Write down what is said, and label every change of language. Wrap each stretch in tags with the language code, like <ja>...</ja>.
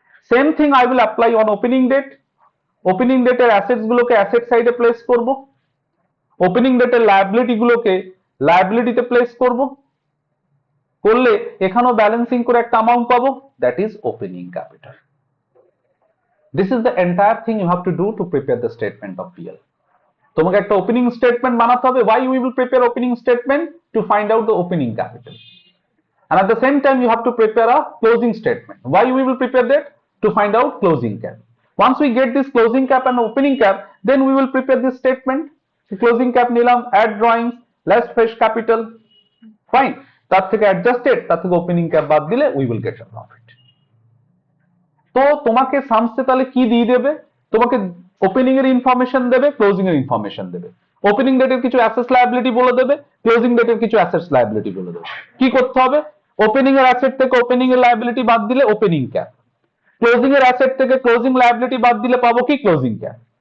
<en>Same thing I will apply on opening date.</en> <bn>Opening ডেটের assets গুলোকে asset সাইডে place করব, ওপেনিং ডেটের লায়াবিলিটি গুলোকে লায়াবিলিটিতে প্লেস করব, করলে এখানেও ব্যালেন্সিং করে একটা অ্যামাউন্ট পাবো,</bn> <en>That is opening capital. This is the entire thing you have to do to prepare the statement of PL.</en> <bn>তোমাকে একটা ওপেনিং স্টেটমেন্ট বানাতে হবে,</bn> <en>why we will prepare opening statement? To find out the opening capital, and at the same time you have to prepare a closing statement. Why we will prepare that? To find out closing cap. Once we get this closing cap and opening cap, then we will prepare this statement. Closing cap</en> <bn>নিলাম,</bn> <en>add drawings, less fresh capital, fine.</en> <bn>তার থেকে</bn> <en>adjusted, তার থেকে opening cap</en> <bn>বাদ দিলে</bn> <en>we will get a profit.</en> <bn>তো তোমাকে সামসে তাহলে কি দিয়ে দেবে? তোমাকে ওপেনিং এর ইনফরমেশন দেবে, ক্লোজিং এর ইনফরমেশন দেবে। ওপেনিং ডেটের কিছু অ্যাসেটস লায়াবিলিটি বলে দেবে, ক্লোজিং ডেটের কিছু অ্যাসেটস লায়াবিলিটি বলে দেবে। কি করতে হবে? ওপেনিং এর অ্যাসেট থেকে ওপেনিং এর লায়াবিলিটি বাদ দিলে ওপেনিং ক্যাপ, ক্লোজিং এর অ্যাসেট থেকে ক্লোজিং লায়াবিলিটি বাদ দিলে পাবো কি? Closing cap.</bn>